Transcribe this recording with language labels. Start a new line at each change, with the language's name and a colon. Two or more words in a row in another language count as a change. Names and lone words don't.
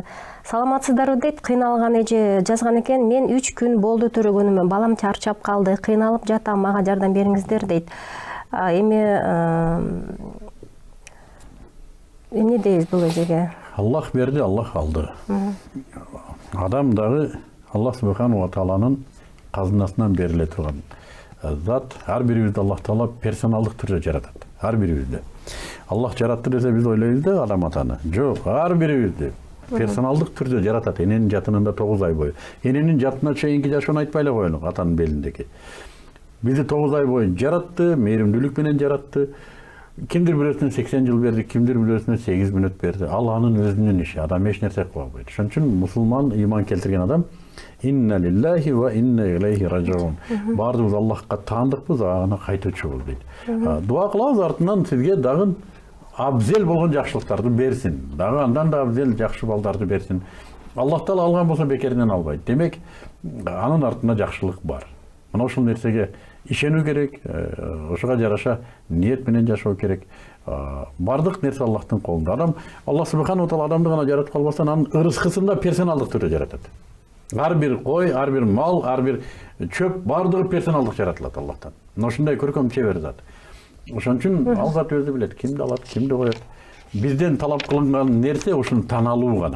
Kyrgyz: Саламатсыздарбы дейт, кыйналган эже жазган экен. Мен 3 күн болду төрөгөнүмө, балам чарчап калды, кыйналып жатам, мага жардам бериңиздер дейт. Эми эмне дейбиз бул эжеге? Аллах берди, Аллах алды. Адам дагы
Arabic: الله سبحانه وتعالى
Kyrgyz: казынасынан бериле турган зат. Ар бирибизди Аллах таала персоналдык түрдө жаратат. Ар бирибизди. Аллах жаратты десе биз ойлойбуз да адам атаны. Жок, ар бирибизди персоналдык түрдө жаратат. Эненин жатынында 9 ай бою. Эненин жатына чейинки жашоону айтпай эле коелук, атанын белиндеги. Бизди 9 ай бою жаратты, мейримдүүлүк менен жаратты. Кимдир бирөөсүнө 80 жыл берди, кимдир бирөөсүнө 8 мүнөт берди. Ал анын өзүнүн иши. Адам эч нерсе кыла албайт. Ошон үчүн мусулман ыйман келтирген адам
Arabic: إنا لله وإنا إليه راجعون.
Kyrgyz: Бардыгыбыз Аллахка таандыкпыз, ага кайтуучубуз дейт. Дуа кылабыз, артынан сизге дагы абзел болгон жакшылыктарды берсин. Дагы андан да абзел жакшы балдарды берсин. Аллах таала алган болсо бекеринен албайт. Демек, анын артында жакшылык бар. Мына ушул нерсеге ишенүү керек, ошого жараша ниет менен жашоо керек. Бардык нерсе Аллахтын колунда. Адам
Arabic: الله سبحانه وتعالى
Kyrgyz: адамды гана жаратып калбастан анын ырыскысын да персоналдык түрдө жаратат. Ар бир кой, ар бир мал, ар бир чөп бардыгы персоналдык жаратылат Аллахтан. Мына ушундай көркөм чебер зат. Ошон үчүн ал зат өзү билет кимди алат, кимди коет. Бизден талап кылынган нерсе ушуну тааналуу гана.